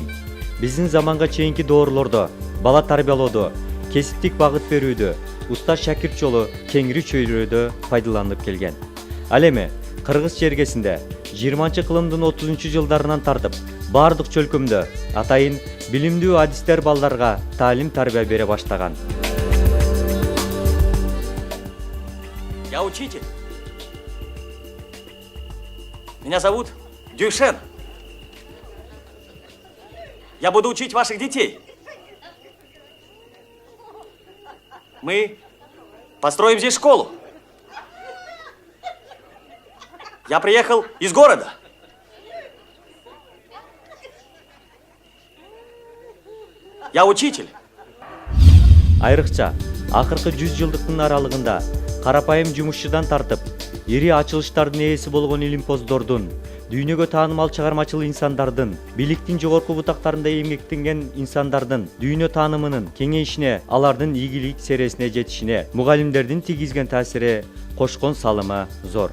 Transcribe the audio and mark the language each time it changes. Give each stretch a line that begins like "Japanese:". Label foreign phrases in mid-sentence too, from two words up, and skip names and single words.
Kyrgyz: Биздин заманга чейинки доорлордо бала тарбиялоодо, кесиптик багыт берүүдө, устаз шакирт жолу кеңири чөйрөдө пайдаланылып келген. Ал эми Кыргыз чергесинде 20-кылымдын 30-жылдарынан тартып баардык чөлкөмдө атайын билимдүү адистер балдарга таалим тарбия бере баштаган.
Russian: Я учитель. Меня зовут Дюшен. Я буду учить ваших детей. Мы построим здесь школу. Я приехал из города. Я учитель.
Kyrgyz: Айрыкча акыркы 100 жылдыктын аралыгында карапайым жумушчудан тартып, ири ачылыштардын ээси болгон илимпоздордун, дүйнөгө таанымал чыгармачыл инсандардын, бийликтин жогорку бутактарында эмгектенген инсандардын дүйнө таанымынын кеңейишине, алардын ийгилик сересине жетишине мугалимдердин тийгизген таасири, кошкон салымы зор.